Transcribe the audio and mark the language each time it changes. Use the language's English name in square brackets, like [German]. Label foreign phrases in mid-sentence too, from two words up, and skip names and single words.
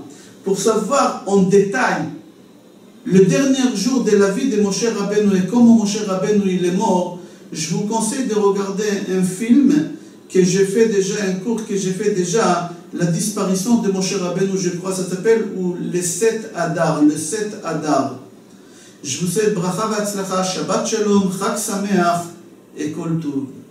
[French] Pour savoir en détail le dernier jour de la vie de Moshe Rabbeinu et comment Moshe Rabbeinu il est mort, je vous conseille de regarder un film que j'ai fait déjà, un cours que j'ai fait déjà, la disparition de Moshe Rabbeinu, je crois, ça s'appelle, ou les 7 Adar, le 7 Adar. Je vous souhaite [Hebrew] ברכה והצלחה, שבת שלום, חג שמח [French] et [Hebrew] כל טוב.